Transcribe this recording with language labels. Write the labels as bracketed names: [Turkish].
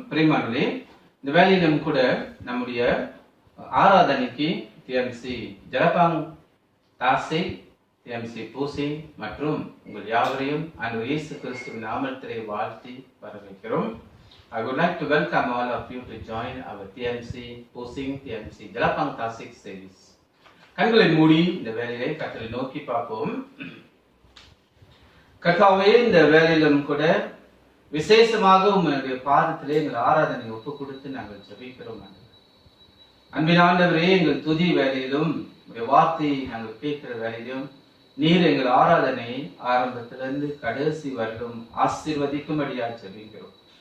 [Tamil] பிரியமானவர்களே, இந்த வேளையிலும் கூட நம்முடைய ஆராதனைக்கு டிஎம்சி ஜலபாங் தாசை, டிஎம்சி பூசி மற்றும் உங்கள் யாவரையும் ஆண்டவர் இயேசு கிறிஸ்துவின் நாமத்திலே வாழ்த்தி வரவேற்கிறோம். [English] I would like to welcome all of you to join our TMC Pusing TMC Jalapang Tasik series. [Tamil] கண்களை மூடி இந்த வேலையை கர்த்தரை நோக்கி பார்ப்போம். கர்த்தாவே, இந்த வேலையிலும் கூட விசேஷமாக உங்களுடைய பாதத்திலே எங்கள் ஆராதனை ஒப்பு கொடுத்து நாங்கள் ஜெபிக்கிறோம். அன்பின் ஆண்டவரே, எங்கள் துதி வேலையிலும் உங்களுடைய வார்த்தையை நாங்கள் கேட்கிற வேலையிலும் நீர் எங்கள் ஆராதனை ஆரம்பத்திலிருந்து கடைசி வரலும் ஆசீர்வதிக்கும்படியா ஜெபிக்கிறோம்.